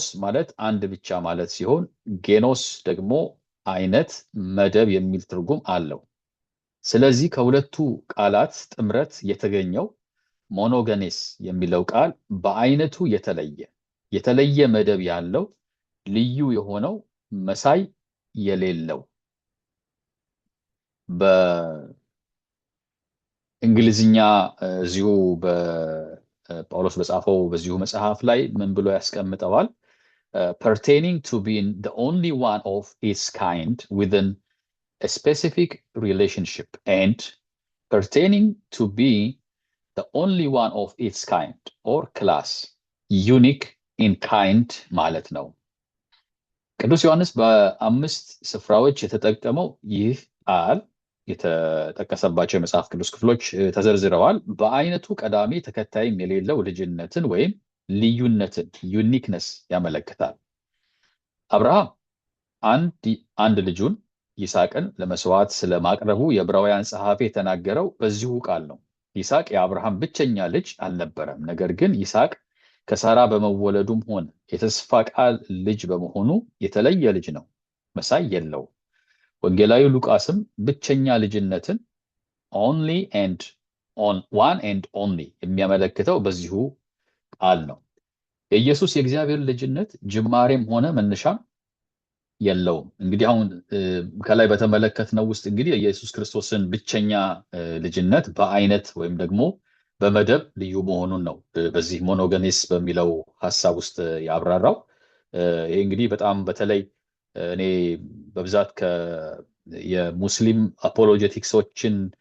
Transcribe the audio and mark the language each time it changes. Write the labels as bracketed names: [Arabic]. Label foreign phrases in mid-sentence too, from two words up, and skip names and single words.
[Amharic] ማለት አንድ ብቻ ማለት ሲሆን ጌኖስ ደግሞ አይነት፣ መደብ የሚል ትርጉም አለው። ስለዚህ ከሁለቱ ቃላት ጥምረት የተገኘው ሞኖገኔስ የሚለው ቃል በአይነቱ የተለየ መደብ ያለው፣ ልዩ የሆነው፣ መሳይ የሌለው። በእንግሊዝኛ እዚሁ ጳውሎስ በጻፈው በዚሁ መጽሐፍ ላይ ምን ብሎ ያስቀምጠዋል? [English] pertaining to being the only one of its kind within a specific relationship and pertaining to be the only one of its kind or class, unique in kind [Amharic] ማለት ነው። ቅዱስ ዮሐንስ በ5 ስፍራዎች የተጠቀመው ይህ ቃል የተጠቀሰባቸው የመጽሐፍ ቅዱስ ክፍሎች ተዘርዝረዋል። በአይነቱ ቀዳሚ ተከታይም የሌለው ልጅነትን ወይም ልዩነትን ዩኒክነስ ያመለክታል። አብርሃም አንድ ልጁን ይስሐቅን ለመስዋዕት ስለማቅረቡ የዕብራውያን ጸሐፊ የተናገረው በዚሁ ቃል ነው። ይስሐቅ የአብርሃም ብቸኛ ልጅ አልነበረም። ነገር ግን ይስሐቅ ከሳራ በመወለዱም ሆነ የተስፋ ቃል ልጅ በመሆኑ የተለየ ልጅ ነው፣ መሳይ የለው። ወንጌላዊ ሉቃስም ብቸኛ ልጅነትን [English] one and only [Amharic] የሚያመለክተው በዚሁ ቃል ነው። የኢየሱስ የእግዚአብሔር ልጅነት ጅማሬም ሆነ መነሻም የለውም። እንግዲህ አሁን ከላይ በተመለከትነው ውስጥ እንግዲህ የኢየሱስ ክርስቶስን ብቸኛ ልጅነት በአይነት ወይም ደግሞ በመደብ ልዩ መሆኑን ነው በዚህ ሞኖገኔስ በሚለው ሐሳብ ውስጥ ያብራራው። ይሄ እንግዲህ በጣም በተለይ እኔ በብዛት የሙስሊም አፖሎጀቲክሶችን